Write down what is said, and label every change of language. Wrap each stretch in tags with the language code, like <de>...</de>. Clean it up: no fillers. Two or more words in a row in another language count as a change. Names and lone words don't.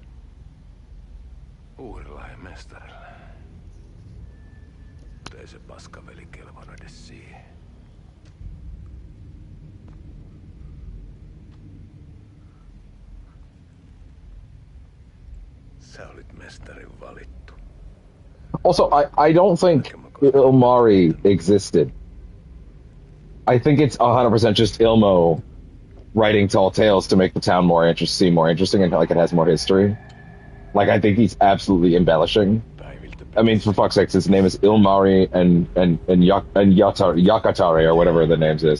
<fi>Uudella ja mestarilla. Mutta ei se paskaveli kelvannut edes siihen. Sä olit mestarin valittu.</fi> <en>Also, I don't think Ilmari existed. I think it's 100% just Ilmo writing tall tales to make the town seem more interesting and like it has more history. Like I think he's absolutely embellishing. I mean, for fuck's sakes, his name is Ilmari and Yakatari or whatever the names is.</en>